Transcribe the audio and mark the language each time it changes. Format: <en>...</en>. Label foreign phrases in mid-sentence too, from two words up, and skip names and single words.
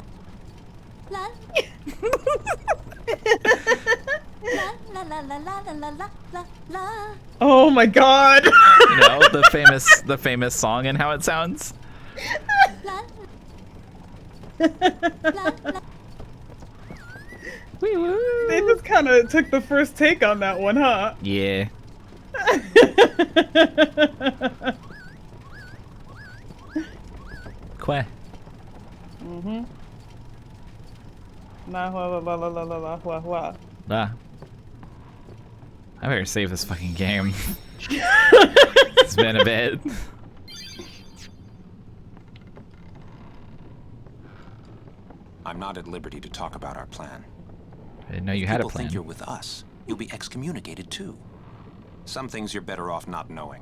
<en>La. La la la la la la la la la. Oh my god. You know, the famous song and how it sounds. La. La. La. They just kind of took the first take on that one, huh? Yeah. Que. Mm-hmm. La la la la la la la la la. Ah. I better save this fucking game. It's been a bit. I'm not at liberty to talk about our plan. I didn't know you had a People plan. think you're with us. You'll be excommunicated too. Some things you're better off not knowing.</en>